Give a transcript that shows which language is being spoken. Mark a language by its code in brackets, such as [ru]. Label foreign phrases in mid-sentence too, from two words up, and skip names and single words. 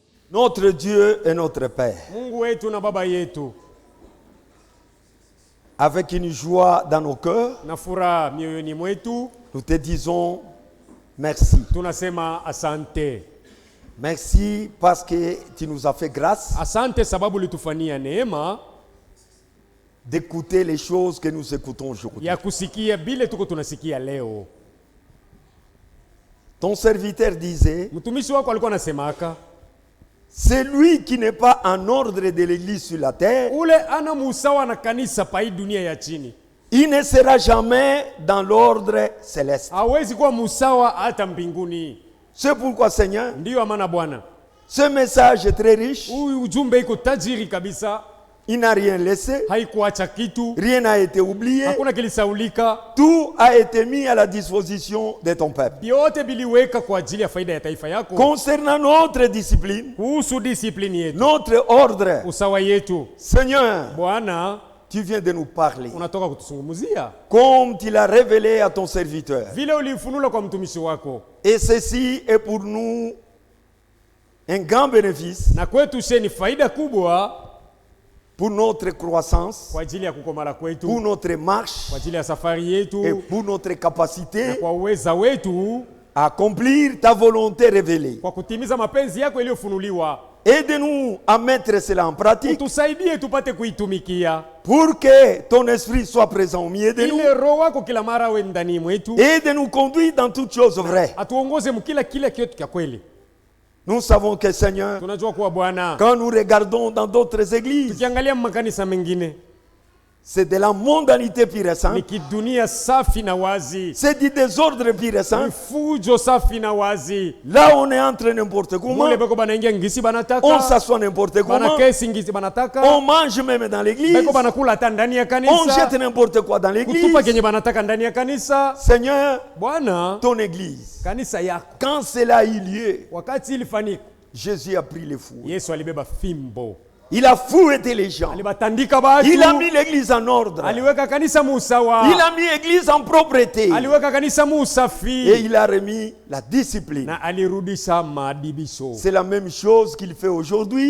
[fr] Notre Dieu et notre Père, [sw] Mungu wetu na baba yetu, [fr] avec une joie dans nos cœurs, [sw] na furaha mioyoni mwetu, [fr] nous te disons merci. [sw] tunasema asante. [fr] Merci parce que tu nous as fait grâce [sw] Asante sababu litufanyia neema [fr] d'écouter les choses que nous écoutons aujourd'hui. [sw] ya kusikia bile tuko tunasikia leo. [fr] Ton serviteur disait, [sw] Mtumishi wako alikuwa anasemaka, [fr] celui qui n'est pas en ordre de l'église sur la terre, [sw] ule ana musawa na kanisa pa hii dunia ya chini, [fr] il ne sera jamais dans l'ordre céleste. [sw] hawezi kuwa musawa hata mbinguni. [fr] C'est pourquoi, Seigneur, [sw] Ndiyo amana Bwana, [fr] ce message est très riche. [sw] huyu ujumbe iko tajiri kabisa, [fr] Il n'a rien laissé, [sw] haikuacha kitu, [fr] rien n'a été oublié. [sw] hakuna kilisaulika, [fr] Tout a été mis à la disposition de ton peuple. [sw] vyote biliweka kwa ajili ya faida ya taifa yako. [fr] Concernant notre discipline, [sw] Kuhusu disiplini yetu, [fr] notre ordre, [sw] usawa yetu, [fr] Seigneur, [sw] Bwana [fr] tu viens de nous parler. [sw] unatoka kutusungumuzia [fr] Comme tu l'as révélé à ton serviteur. [sw] vile ulifunula kwa mtumishi wako, [fr] Et ceci est pour nous un grand bénéfice [sw] na kwetu she ni faida kubwa [fr] pour notre croissance, [sw] kwa ajili ya kukomala [fr] pour [sw] kwetu, [fr] notre marche [sw] kwa ajili ya safari [fr] et [sw] yetu, [fr] pour notre [sw] na [fr] capacité [sw] kwa uweza wetu [fr] à accomplir ta volonté révélée. [sw] kwa kutimiza mapenzi yako iliyofunuliwa. [fr] Aide-nous à mettre cela en pratique [sw] Utusaidie tupate kuitumikia, [fr] pour que ton esprit soit présent au milieu de nous [sw] ile roho wako kila mara we ndani mwetu, [fr] et de nous conduire dans toutes choses vraies. [sw] atuongoze mkila kitu kya kweli. [fr] Nous savons que, Seigneur, [sw] Tunajua kuwa Bwana, [fr] quand nous regardons dans d'autres églises, [sw] tukiangalia makanisa mengine [fr] c'est de la mondanité pure et [sw] ni [fr] simple, [sw] kidunia safi na wazi, [fr] c'est du désordre pure et [sw] ni [fr] simple. [sw] fujo safi na wazi. [fr] Là, on est entré n'importe comment, [sw] Mule beko banaingia ngisi [fr] on [sw] banataka, [fr] s'assoit n'importe comment, [sw] banakesi ngisi banataka, [fr] on mange même dans l'église, [sw] beko banakula hata ndani ya [fr] on [sw] kanisa, [fr] jette n'importe quoi dans l'église. [sw] kutupa kenye banataka ndani ya kanisa. [fr] Seigneur, [sw] Bwana, [fr] ton église, [sw] kanisa yako [fr] quand cela a eu lieu, [sw] wakati ilifanyika, [fr] Jésus a pris les fous. [sw] Yesu alibeba fimbo, [fr] Il a fouetté les gens. [sw] alibatandika batu, [fr] Il a mis l'église en ordre. [sw] aliweka kanisa musawa, [fr] Il a mis l'église en propreté. [sw] aliweka kanisa [fr] Et [sw] musafi, [fr] il a remis la discipline. [sw] na alirudisha maadibisho. [fr] C'est la même chose qu'il fait aujourd'hui